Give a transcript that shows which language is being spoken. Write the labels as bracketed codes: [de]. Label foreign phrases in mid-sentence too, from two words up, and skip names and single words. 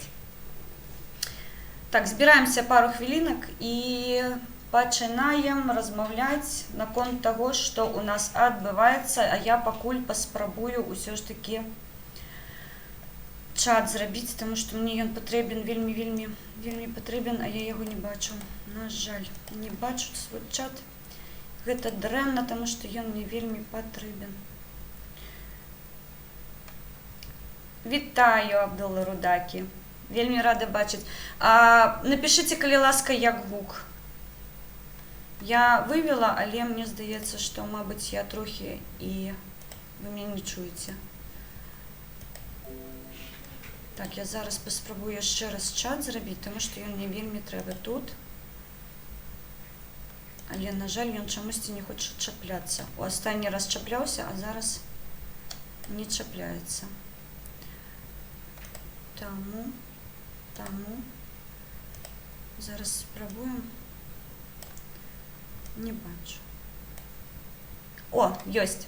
[uk] Так, збираємося пару хвилинок і починаємо розмовляти на конт того, що у нас відбувається, а я покуль поспробую усе ж таки чат зробити, тому що мені він потрібен, вельми потрібен, а я його не бачу. На жаль, не бачу свій чат. [be] Гэта дрэнна, [uk] тому що [be] ён мне [uk] вельми потрібен. Вітаю, Абдулла Рудакі. Вельми рада бачити. Напишіть, коли ласка, як гук. Я вивела, але мені здається, що, мабуть, я трохи і ви мене не чуєте. Так, я зараз поспробую ще раз чат зробити, тому що він мені вельми треба тут. Але, на жаль, [be] ён чамусьці не хоча чапляцца. У астанні раз чапляўся, а зараз не чапляецца. Таму зараз спрабуем. Не бачу. О, ёсць.